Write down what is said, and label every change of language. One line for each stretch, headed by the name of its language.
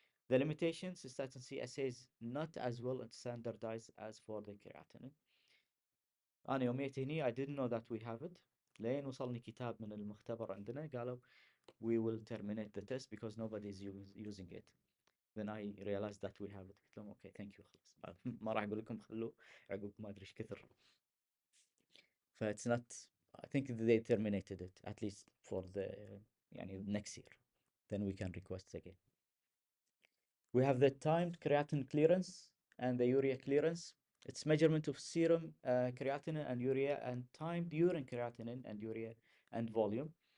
English: The limitations, cystatin C assays not as well standardized as for the creatinine.
Arabic: أنا يوميت هني
English: I didn't know that we have it
Arabic: لين وصلني كتاب من المختبر عندنا قالوا
English: we will terminate the test because nobody is using it. Then I realized that we have it.
Arabic: قلت لهم
English: okay thank you
Arabic: خلاص ما راح أقول لكم خلوه عقب ما أدري إيش كثر.
English: ف it's not I think they terminated it at least for the يعني next year. Then we can request again. We have the timed creatinine clearance and the urea clearance. It's measurement of serum creatinine and urea and timed urine creatinine and urea and volume.